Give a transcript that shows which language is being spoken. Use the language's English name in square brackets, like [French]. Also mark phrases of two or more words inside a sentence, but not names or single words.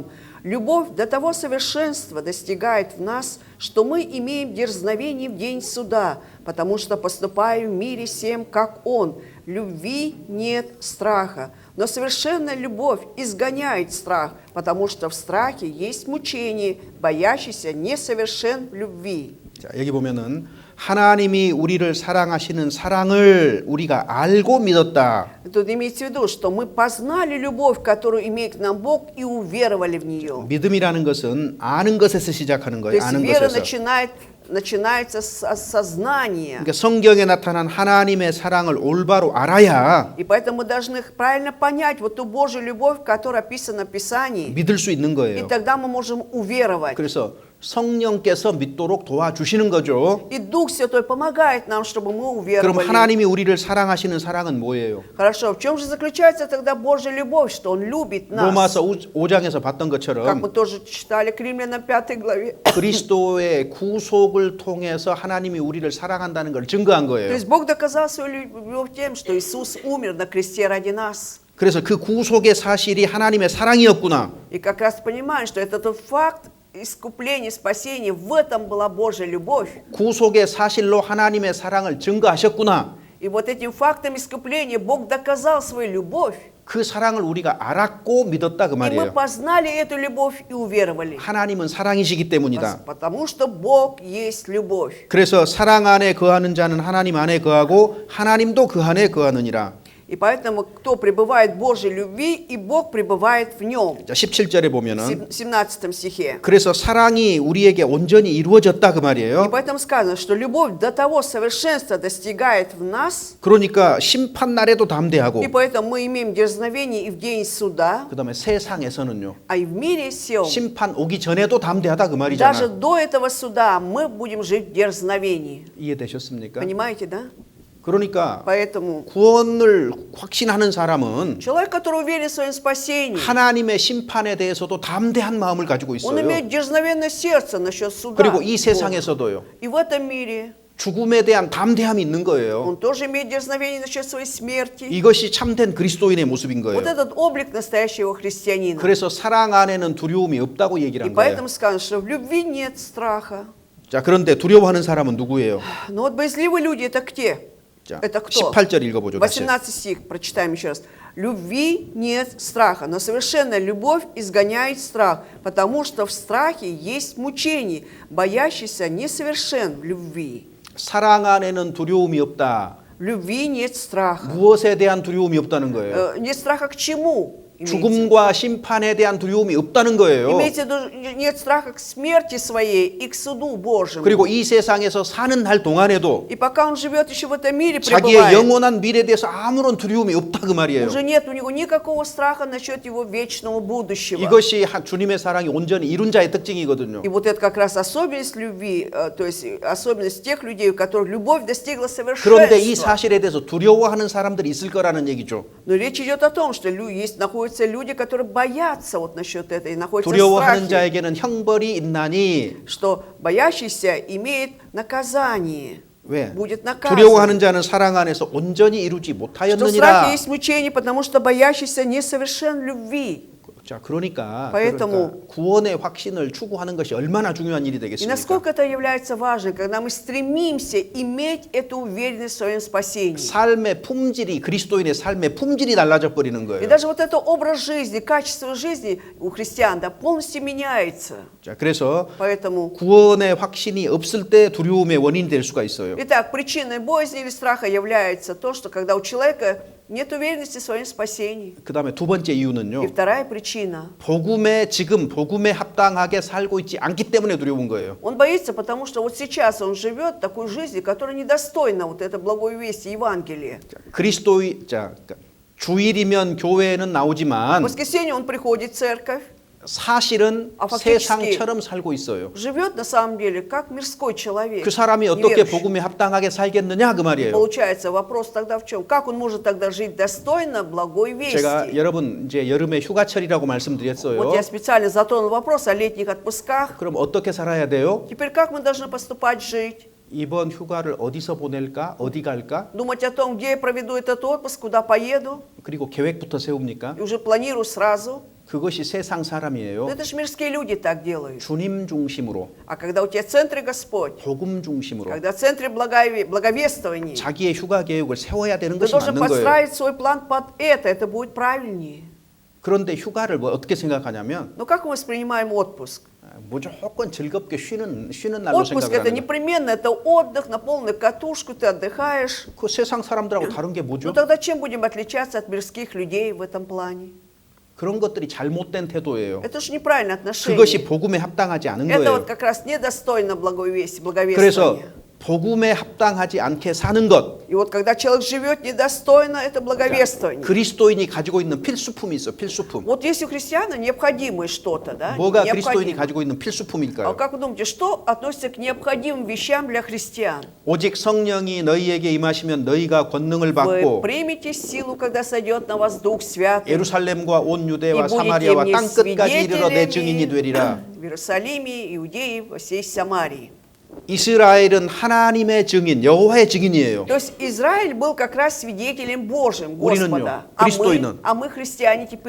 [Russian] Любовь до того совершенства достигает в нас, что мы имеем дерзновение в день суда, потому что поступаем в мире всем, как Он. Любви нет страха, но совершенная любовь изгоняет страх, потому что в страхе есть мучение, боящийся несовершен в любви». [Korean] 자, 여기 보면은 하나님이 우리를 사랑하시는 사랑을 우리가 알고 믿었다. [Russian] Тут имеется в виду, что мы познали любовь, которую имеет к нам Бог, и уверовали в нее. [Korean] 믿음이라는 것은 아는 것에서 시작하는 [Russian] То [Korean] 거예요. [Russian] есть [Korean] 아는 [Russian] вера [Korean] 것에서. [Russian] начинает начинается с осознания. [Korean] 그러니까 성경에 나타난 하나님의 사랑을 올바로 알아야 [Russian] И поэтому мы должны правильно понять вот ту Божью любовь, которая описана в Писании. [Korean] 믿을 수 있는 [Russian] И [Korean] 거예요. [Russian] тогда мы можем уверовать. [Korean] 그래서 성령께서 믿도록 도와주시는 거죠. [Russian] И Дух Святой помогает нам, чтобы мы [Korean] 그럼 [Russian] уверовали. [Korean] 하나님이 우리를 사랑하시는 사랑은 뭐예요? [Russian] Хорошо, в чем же заключается тогда Божья любовь, что Он любит нас? [Korean] 로마서 5장에서 봤던 [Russian] Как [Korean] 것처럼 [Russian] мы тоже читали к Римлянам 5 главе. [Korean] 그리스도의 구속을 통해서 하나님이 우리를 사랑한다는 걸 증거한 [Russian] То [Korean] 거예요. [Russian] есть Бог доказал свою любовь тем, что Иисус умер на кресте ради нас. [Korean] 그래서 그 구속의 사실이 하나님의 사랑이었구나. [Russian] И как раз понимаем, что это тот факт искупления, спасения, в этом была Божья любовь. [Korean] 구속의 사실로 하나님의 사랑을 증거하셨구나. [Russian] И вот этим фактом искупления Бог доказал свою любовь. [Korean] 그 사랑을 우리가 알았고 믿었다 그 [Russian] И мы [Korean] 말이에요. [Russian] познали эту любовь и уверовали. [Korean] 하나님은 사랑이시기 때문이다. [Russian] Потому что Бог есть любовь. [Korean] 그래서 사랑 안에 거하는 자는 하나님 안에 거하고 하나님도 그 안에 거하느니라. [Russian] И поэтому, кто пребывает в Божьей любви, и Бог пребывает в нем. [Korean] 자, 17절에 [Russian] В [Korean] 보면은 [Russian] 17 стихе. [Korean] 그래서 사랑이 우리에게 온전히 이루어졌다 그 [Russian] И [Korean] 말이에요. [Russian] поэтому сказано, что любовь до того совершенства достигает в нас, [Korean] 그러니까 심판 날에도 담대하고 [Russian] и поэтому мы имеем дерзновение и в день суда, [Korean] 그다음에 세상에서는요. [Russian] а и в мире сем. [Korean] 심판 오기 전에도 담대하다 그 [Russian] Даже [Korean] 말이잖아. [Russian] до этого суда мы будем жить в дерзновении. [Korean] 이해되셨습니까? [Russian] Понимаете, да? [Korean] 그러니까 [Russian] Поэтому [Korean] 구원을 확신하는 사람은 [Russian] человек, который уверен в своем спасении, [Korean] 하나님의 심판에 대해서도 담대한 마음을 가지고 [Russian] он [Korean] 있어요. [Russian] имеет дерзновенное сердце насчет суда. [Korean] 그리고 이 [Russian] Бога. [Korean] 세상에서도요. [Russian] И в этом мире [Korean] 죽음에 대한 담대함이 있는 거예요. [Russian] он тоже имеет дерзновение насчет своей смерти. [Korean] 이것이 참된 그리스도인의 모습인 [Russian] Вот [Korean] 거예요. [Russian] этот облик настоящего христианина. [Korean] 그래서 사랑 안에는 두려움이 없다고 얘기를 [Russian] И [Korean] 한 거예요. [Russian] поэтому сказано, что в любви нет страха. [Korean] 자, 그런데 두려워하는 사람은 누구예요? [Russian] Но вот боязливые люди это где? [Korean] 자, [Russian] Это кто? [Korean] 18절 읽어보죠. 다시. [Russian] 18 стих, прочитаем еще раз. Любви нет страха, но совершенная любовь изгоняет страх, потому что в страхе есть мучение, боящийся несовершен в любви. [Korean] 사랑 안에는 두려움이 없다. [Russian] В любви нет страха. [Korean] 무엇에 대한 두려움이 없다는 거예요? [Russian] Нет страха к чему? [Korean] 죽음과 심판에 대한 두려움이 없다는 거예요. [Russian] Имеется в виду, нет страха к смерти своей и к суду Божьему. [Korean] 그리고 이 세상에서 사는 날 동안에도 [Russian] И пока он живет еще в этом мире, [Korean] 자기의 [Russian] пребывает, [Korean] 영원한 미래에 대해서 아무런 두려움이 없다 그 말이에요. [Russian] уже нет у него никакого страха насчет его вечного будущего. [Korean] 이것이 주님의 사랑이 온전히 이룬 자의 특징이거든요. [Russian] И вот это как раз особенность любви, то есть особенность тех людей, у которых любовь достигла [Korean] 그런데 이 [Russian] совершенства. [Korean] 사실에 대해서 두려워하는 사람들이 있을 거라는 얘기죠. [Russian] Но речь идет о том, что находятся люди, которые боятся вот насчет этого, и находятся в [Korean] 두려워하는 [Russian] страхе, [Korean] 자에게는 형벌이 있나니 [Russian] что боящийся имеет наказание, [Korean] 왜? [Russian] будет наказан. [Korean] 두려워하는 자는 사랑 안에서 온전히 이루지 [Russian] Что в [Korean] 못하였느니라. [Russian] страхе есть мучение, потому что боящийся несовершен в любви. [Korean] 자, 그러니까 [Russian] Поэтому- [Korean] 구원의 확신을 추구하는 것이 얼마나 중요한 일이 [Russian] И [Korean] 되겠습니까? [Russian] насколько это является важным, когда мы стремимся иметь эту уверенность в своем спасении. [Korean] 삶의 품질이 그리스도인의 삶의 품질이 달라져 버리는 [Russian] И [Korean] 거예요. [Russian] даже вот это образ жизни, качество жизни у христиан, да, полностью меняется. [Korean] 자, 그래서 [Russian] Поэтому, [Korean] 구원의 확신이 없을 때 두려움의 원인이 될 수가 있어요. [Russian] итак, причиной боязни или страха является то, что когда у человека нет уверенности в своем спасении. [Korean] 그다음에 두 번째 이유는요. [Russian] И вторая причина. [Korean] 복음에 합당하게 살고 있지 않기 때문에 두려운 거예요. [Russian] Он боится, потому что вот сейчас он живет такой жизнью, которая недостойна вот этой благой вести Евангелия. [Korean] 주일이면 교회에는 [Russian] В [Korean] 나오지만 [Russian] воскресенье он приходит в церковь, [Korean] 사실은 [Latvian] 아, faktiski- [Korean] 세상처럼 살고 있어요. [Russian] живет на самом деле как мирской человек. [Korean] 그 사람이 어떻게 [Russian] неверующий. [Korean] 복음에 합당하게 살겠느냐 그 말이에요. [Russian] Получается, вопрос тогда в чем? Как он может тогда жить достойно благой вести? [Korean] 제가 여러분 이제 여름에 휴가철이라고 말씀드렸어요. [Russian] Вот я специально затронул вопрос о летних отпусках. [Korean] 그럼 어떻게 살아야 돼요? [Russian] Теперь как мы должны поступать, жить? [Korean] 이번 휴가를 어디서 보낼까? 어디 갈까? [Russian] Думать о том, где я проведу этот отпуск, куда поеду, [Korean] 그리고 계획부터 세웁니까? [Russian] и уже планирую сразу. [Korean] 그것이 세상 [Russian] Но [Korean] 사람이에요. [Russian] это же мирские люди так делают. [Korean] 주님 중심으로, [Russian] А когда у тебя в центре Господь, [Korean] 복음 중심으로 [Russian] когда в центре благовествования, [Korean] 자기의 휴가 계획을 세워야 되는 [Russian] ты [Korean] 것이 [Russian] должен [Korean] 맞는 거예요. [Russian] подстраивать свой план под это будет правильнее. [Korean] 그런데 휴가를 뭐 어떻게 생각하냐면 [Russian] Но как мы воспринимаем отпуск? [Korean] 무조건 즐겁게 쉬는 날로 [Russian] Отпуск это [Korean] 생각하는 거예요. [Russian] непременно, это отдых на полную катушку, ты отдыхаешь. [Korean] 그 세상 사람들하고 다른 게 [Russian] Ну [Korean] 뭐죠? [Russian] тогда чем будем отличаться от мирских людей в этом плане? [Korean] 그런 것들이 잘못된 태도예요. [Russian] Это же неправильное отношение. [Korean] 그것이 복음에 합당하지 않은 [Russian] Это вот [Korean] 거예요. [Russian] как раз недостойно [Korean] 그래서 [Russian] благовествования. [Korean] 복음에 합당하지 않게 사는 것, [Russian] И вот когда человек живет недостойно, это благовествование. [Korean] 그리스도인이 가지고 있는 필수품이 있어, 필수품. [Russian] Вот если у христиана необходимое что-то, да? [Korean] 뭐가 그리스도인이 [Russian] необходимо. [Korean] 가지고 있는 [Russian] А [Korean] 필수품일까요? [Russian] как вы думаете, что относится к необходимым вещам для христиан? [Korean] 오직 성령이 너희에게 임하시면 너희가 권능을 [Russian] Вы [Korean] 받고 [Russian] примете силу, когда сойдет на вас Дух Святый, [Korean] 예루살렘과 온 [Russian] и [Korean] 유대와 [Russian] будете [Korean] 사마리아와 [Russian] мне [Korean] 땅 끝까지 이르러 내 증인이 [Russian] свидетелями [Korean] 되리라. [Russian] в Иерусалиме, Иудее, во всей Самарии. [Korean] 이스라엘은 하나님의 증인, 여호와의 증인이에요. [Russian] То есть Израиль был как раз свидетелем Божьим [Korean] 우리는요, [Russian] Господа, [Korean] 그리스도인은 [Russian] а мы христиане теперь,